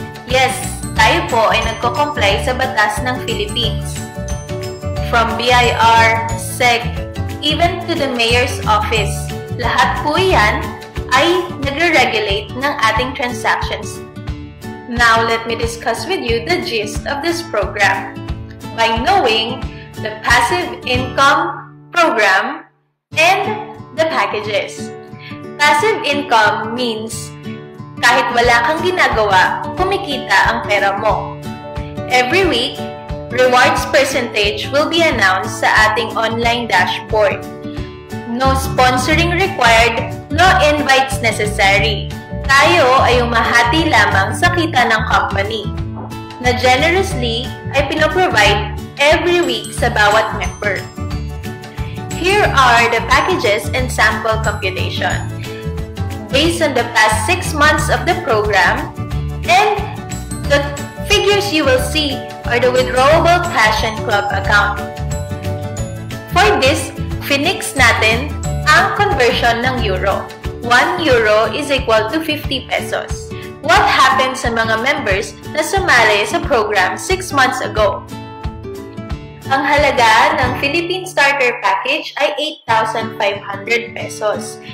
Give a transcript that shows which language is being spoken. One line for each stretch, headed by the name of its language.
Filipino: Yes, tayo po ay nagko-comply sa batas ng Philippines.
English: From BIR, SEC, even to the Mayor's Office,
Filipino: lahat po yan ay nagre-regulate ng ating transactions.
English: Now, let me discuss with you the gist of this program. By knowing the passive income program and the packages. Passive income means
Filipino: kahit wala kang ginagawa, kumikita ang pera mo.
English: Every week, rewards percentage will be announced
Filipino: sa ating
English: online dashboard. No sponsoring required, no invites necessary.
Filipino: Tayo ay umahati lamang sa kita ng company na generously ay pinoprovide every week sa bawat member.
English: Here are the packages and sample computation based on the past 6 months of the program, and the figures you will see are the withdrawable cash and club account. For this,
Filipino: finix natin ang conversion ng euro.
English: 1 euro is equal to 50 pesos. What happened
Filipino: sa mga members na sumali sa
English: program 6 months ago?
Filipino: Ang halaga ng Philippine Starter Package ay 8,500 pesos.